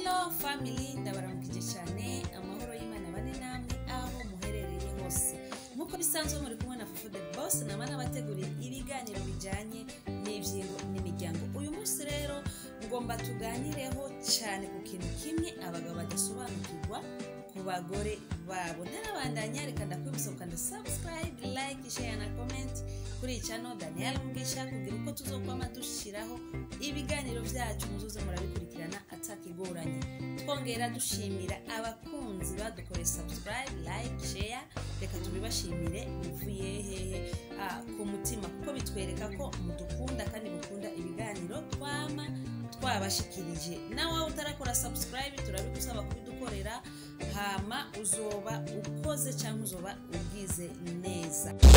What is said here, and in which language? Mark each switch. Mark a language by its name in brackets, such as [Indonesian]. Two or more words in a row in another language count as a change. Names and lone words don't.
[Rundi] family ndabaramukije cyane amahoro y'Imana bane namwe aho muherereye hose nkuko bisanzwe muri kumwe na Fufu the Boss namana bateguriye ibiganiro bijanye n'ivyingo n'imiryango. Uyu munsi rero ngomba tuganireho cyane ku kintu kimwe abagabo badasobanukirwa ku bagore babo. Ntarabandanya reka ndakwibutsa ukanda subscribe, [English] like, share [Rundi] na comment kuri channel Daniel Mugisha kugira uko tuzokwama dushiraho ibiganiro byacu muzuze murabikurikirana atakigoranye. Twongera dushimira abakunzi badukoreye subscribe, [English] like, share, [Rundi] reka tubibashimire bivuye hehe ku mutima kuko bitwereka ko mudukunda kandi mukunda ibiganiro twabashikirije. Nawe utarakora subscribe turabigusaba kubidukorera hama uzoba ukoze cyangwa uzoba ugize neza.